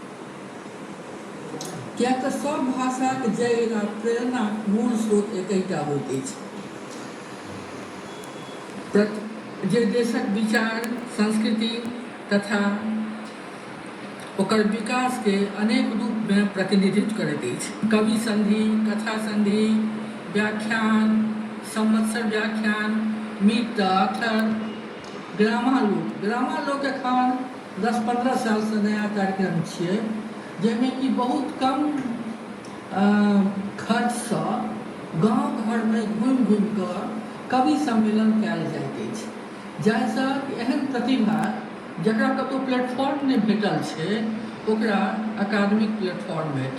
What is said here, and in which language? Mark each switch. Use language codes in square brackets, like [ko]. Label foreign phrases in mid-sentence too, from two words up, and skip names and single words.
[mai] क्या तो सब भाषा के जड़ आ प्रेरणा मूल स्रोत एकटा होइत अछि जे देशक विचार, संस्कृति तथा ओकर विकास के अनेक रूप में प्रतिनिधित्व करैत अछि। कवि संधि, कथा संधि, व्याख्यान, संवत्सर व्याख्यान, मीट द ऑथर, ग्रामालोक एखन 10-15 साल से नया कार्यक्रम छियै, जाहिमे कि बहुत कम खर्च से गाँव घर में घूमि कऽ कवि सम्मेलन कयल जाइत अछि, जाहिसँ एहन प्रतिभा जकरा कतौ प्लेटफॉर्म नहीं भेटल छै ओकरा अकादमिक प्लेटफॉर्म भेटै।